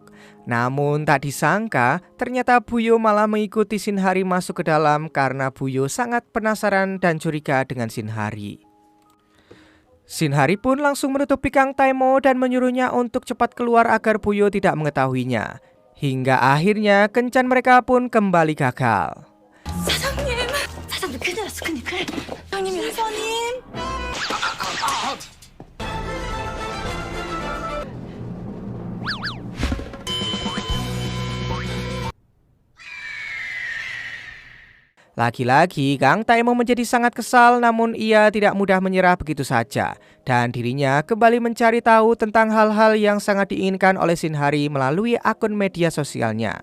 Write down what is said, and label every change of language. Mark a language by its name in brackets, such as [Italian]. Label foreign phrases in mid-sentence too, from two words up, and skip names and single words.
[Indonesian] Namun tak disangka ternyata Buyo malah mengikuti Shin Hari masuk ke dalam karena Buyo sangat penasaran dan curiga dengan Shin Hari. Shin Hari pun langsung menutupi Kang Tae-mo dan menyuruhnya untuk cepat keluar agar Buyo tidak mengetahuinya. Hingga akhirnya kencan mereka pun kembali gagal. [Korean] 사장님, 사장님 큰일 났어, 큰일. 사장님, 사장님. [Indonesian] Lagi-lagi Kang Tae-mo menjadi sangat kesal namun ia tidak mudah menyerah begitu saja dan dirinya kembali mencari tahu tentang hal-hal yang sangat diinginkan oleh Shin Hari melalui akun media sosialnya.